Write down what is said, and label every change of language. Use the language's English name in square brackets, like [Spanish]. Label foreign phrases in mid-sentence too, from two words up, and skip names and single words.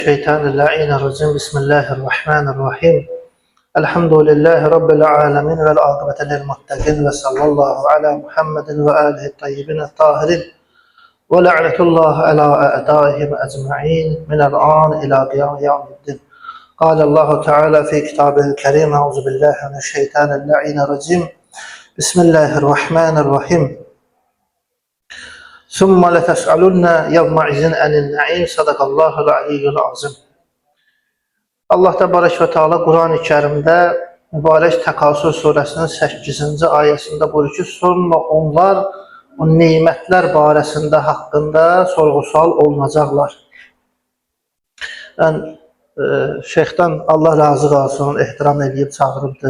[Arabic] الشيطان اللعين الرجيم بسم الله الرحمن الرحيم الحمد لله رب العالمين والعاقبة للمتقين وصلى الله على محمد وآله الطيبين الطاهرين ولعنة الله على أعدائهم أجمعين من الآن إلى قيام يوم الدين. قال الله تعالى في كتابه الكريم أعوذ بالله من الشيطان اللعين الرجيم بسم الله الرحمن الرحيم ثم لتسألن يومئذ عن النعيم صدق الله العلي العظيم. [Azerbaijani] Allah Təbarək və Teala Quran-ı Kərimdə mübarək Təkasür surəsinin 8-ci ayəsində buyurur ki, sonra onlar o nemətlər barəsində haqqında sorğu-sual olunacaqlar. Şeyxdən Allah razı qalsın, ehtiram edib çağırıbdır.